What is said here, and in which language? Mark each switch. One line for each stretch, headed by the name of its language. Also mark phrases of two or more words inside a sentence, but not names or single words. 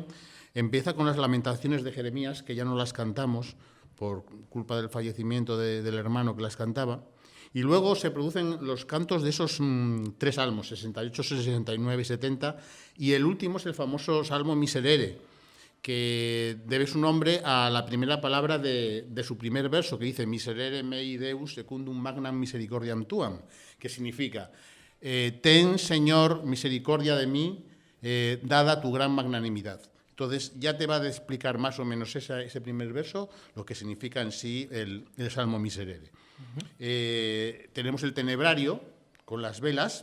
Spanish: Empieza con las Lamentaciones de Jeremías, que ya no las cantamos por culpa del fallecimiento del hermano que las cantaba. Y luego se producen los cantos de esos 3 salmos, 68, 69 y 70. Y el último es el famoso Salmo Miserere, que debe su nombre a la primera palabra de su primer verso, que dice
Latin: Miserere mei Deus secundum magnam misericordiam tuam,
Spanish: que significa ten, Señor, misericordia de mí, dada tu gran magnanimidad. Entonces ya te va a explicar más o menos ese primer verso, lo que significa en sí el Salmo Miserere. Tenemos el tenebrario con las velas.